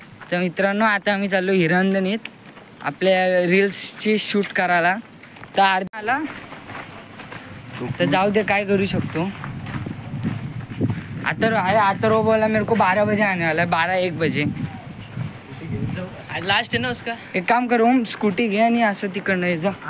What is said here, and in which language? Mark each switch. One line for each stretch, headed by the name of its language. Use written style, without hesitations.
Marathi: तर मित्रांनो, आता आम्ही चाललो हिरानंदनीत आपल्या रील्सची शूट करायला. तर अर्धा आला तर जाऊ दे, काय करू शकतो.
Hindi: आता वो बोला मेरे को 12 बजे आने वाला है, 12-1 बजे. लास्ट है ना उसका. एक काम करो, हम स्कूटी
Marathi: घे आणि असं तिकडनं जा.